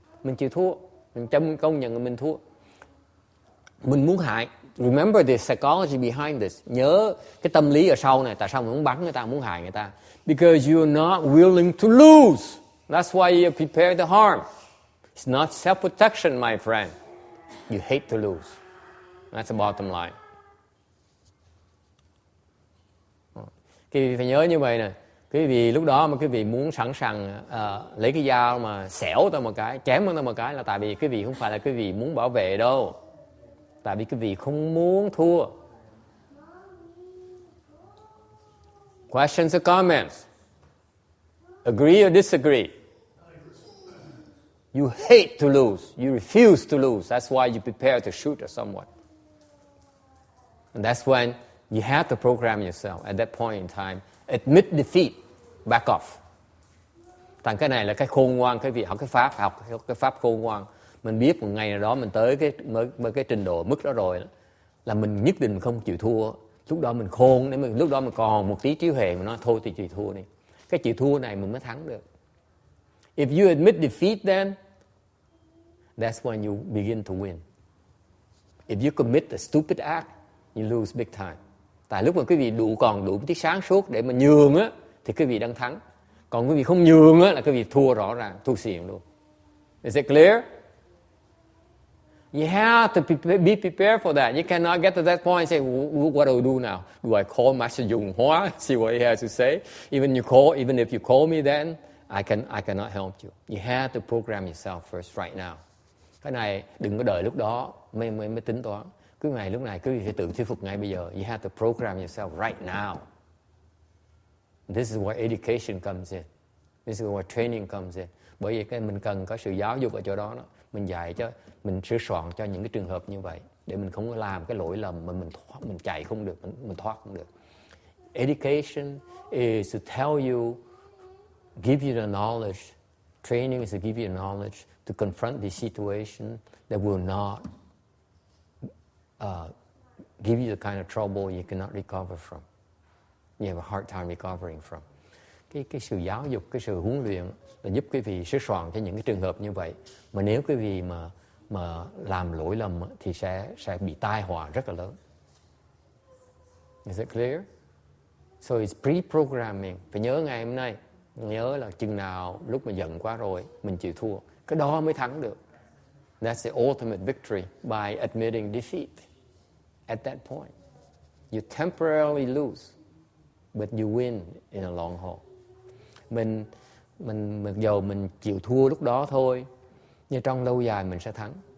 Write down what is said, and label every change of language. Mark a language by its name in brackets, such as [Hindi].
[Vietnamese] Mình chịu thua, mình công nhận là mình thua. Mình muốn hại. [English] Remember the psychology behind this. [Vietnamese] Nhớ cái tâm lý ở sau này. Tại sao mình muốn bắn người ta, muốn hại người ta? [English] Because you're not willing to lose. That's why you prepare the harm. It's not self-protection, my friend. You hate to lose. That's the bottom line. [Vietnamese] Quý vị phải nhớ như vậy nè. Quý vị lúc đó mà quý vị muốn sẵn sàng lấy cái dao mà xẻo ta một cái, chém ta một cái là tại vì quý vị không phải là quý vị muốn bảo vệ đâu. Tại vì quý vị không muốn thua. [English] Questions or comments? Agree or disagree? You hate to lose. You refuse to lose. That's why you prepare to shoot at someone. And that's when you have to program yourself at that point in time. Admit defeat. Back off. [Vietnamese] Thành cái này là cái khôn ngoan. Cái việc học cái pháp khôn ngoan. Mình biết một ngày nào đó mình tới cái trình độ mức đó rồi là mình nhất định không chịu thua. Lúc đó mình khôn, lúc đó mình còn một tí trí huệ mà nói thôi thì chịu thua đi. Cái chịu thua này mình mới thắng được. [English] If you admit defeat then, that's when you begin to win. If you commit a stupid act, you lose big time. [Vietnamese] Tại lúc mà quý vị còn đủ tí sáng suốt để mà nhường á, thì quý vị đang thắng. Còn quý vị không nhường á, là quý vị thua rõ ràng, thua xỉn luôn. [English] Is it clear? You have to be prepared for that. You cannot get to that point and say, what do I do now? Do I call Master Dùng Hóa, see what he has to say? Even if you call me then, I cannot help you. You have to program yourself first right now. [Vietnamese] Cái này đừng có đợi lúc đó mới tính toán. Lúc này quý vị phải tự thuyết phục ngay bây giờ. [English] You have to program yourself right now. This is where education comes in. This is where training comes in. [Vietnamese] Bởi vì mình cần có sự giáo dục ở chỗ đó. Mình dạy cho, mình sửa soạn cho những cái trường hợp như vậy. Để mình không có làm cái lỗi lầm mà mình chạy không được, mình thoát không được. [English] Education is to tell you, give you the knowledge. Training is to give you the knowledge to confront the situation that will not give you the kind of trouble you cannot recover from. You have a hard time recovering from. [Vietnamese] Cái sự giáo dục, cái sự huấn luyện là giúp quý vị sửa soạn cho những cái trường hợp như vậy. Mà nếu quý vị mà làm lỗi lầm thì sẽ bị tai họa rất là lớn. [English] Is it clear? So it's pre-programming. [Vietnamese] Phải nhớ ngày hôm nay, nhớ là chừng nào lúc mà giận quá rồi mình chịu thua, cái đó mới thắng được. [English] That's the ultimate victory by admitting defeat. At that point, you temporarily lose, but you win in a long haul. [Vietnamese] Mình mặc dầu mình chịu thua lúc đó thôi, nhưng trong lâu dài mình sẽ thắng.